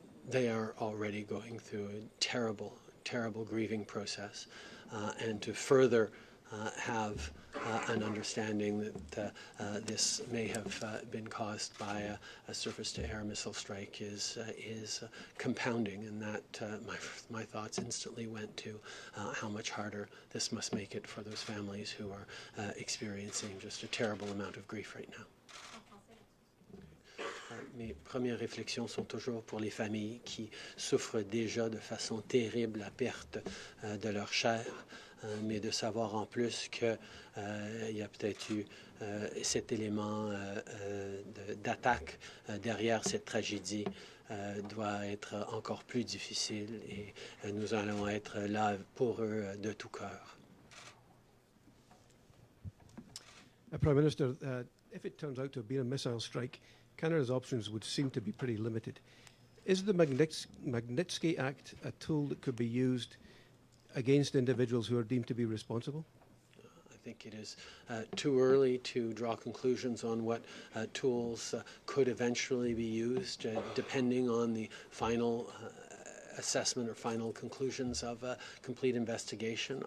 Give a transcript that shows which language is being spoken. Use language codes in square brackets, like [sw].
[en] They are already going through a terrible, terrible grieving process, and to further have an understanding that this may have been caused by a surface-to-air missile strike is compounding, and that my thoughts instantly went to how much harder this must make it for those families who are experiencing just a terrible amount of grief right now. [fr] Mes premières réflexions sont toujours pour les familles qui souffrent déjà de façon terrible la perte de leur chair, mais de savoir en plus qu'il y a peut-être eu cet élément d'attaque derrière cette tragédie doit être encore plus difficile, et nous allons être là pour eux de tout cœur. [en] Prime Minister, if it turns out to have been a missile strike, Canada's options would seem to be pretty limited. Is the Magnitsky Act a tool that could be used against individuals who are deemed to be responsible? I think it is too early to draw conclusions on what tools could eventually be used, depending on the final assessment or final conclusions of a complete investigation.